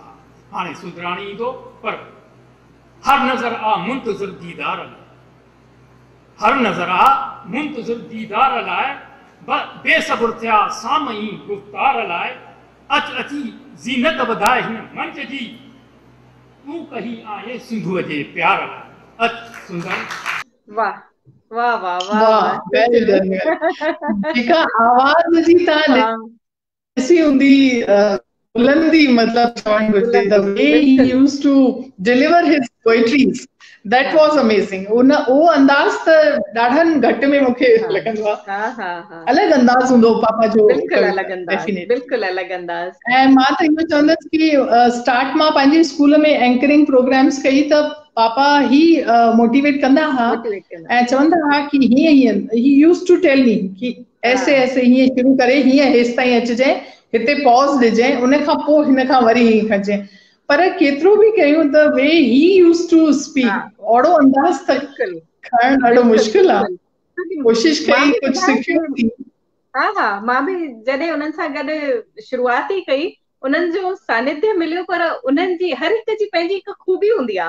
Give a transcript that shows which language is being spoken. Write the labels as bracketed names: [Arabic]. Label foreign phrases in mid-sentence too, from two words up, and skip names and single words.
[Sindhi] हाणे सुधराणी ईंदो, पर हर नज़र आ मुंतज़िर दीदार लाइ, हर नज़र आ मुंतज़िर दीदार लाइ, बेसब्र थिया सामई गुफ़्तार लाइ, अची ज़ीनत वधाए हिन मंच जी, तूं कही आहे सिंधुअ जे प्यार लाइ। अच सुंदर। वाह वाह वाह वाह, जेका आवाज़ जी तव्हां ॾिसी हूंदी बुलंदी मतलब चवण घुरिजे, [English] the way he used to deliver his poetries, that was amazing. [Sindhi] वो अंदाज़ त ॾाढनि घटि में मूंखे लॻंदो आहे, अलॻि अंदाज़ हूंदो पापा जो, बिल्कुलु अलॻि अंदाज़, बिल्कुलु अलॻि अंदाज़। ऐं मां त इहो चवंदसि कि स्टार्ट मां पंहिंजे स्कूल में [English] anchoring programs [Sindhi] कई त पापा ही मोटिवेट कंदा हुआ ऐं चवंदा हुआ कि हीअं हीअं, [English] he used to tell me [Sindhi] कि [Hindi] ऐसे ऐसे [Sindhi] हीअं शुरू करे हीअं हेसि ताईं अचिजे, हिते पॉज ॾिजे, उन खां पोइ हिन खां वरी हीअं खणिजे। पर केतिरो बि कयूं त [English] way he used to speak, [Sindhi] ओड़ो अंदाज़ त खणणु ॾाढो मुश्किल आहे। कोशिश कई, कुझु सिखियो। मां बि जॾहिं उन्हनि सां गॾु शुरूआती कई, उन्हनि जो सानिध्य मिलियो, पर उन्हनि जी हर हिक जी पंहिंजी हिकु खूबी हूंदी आहे।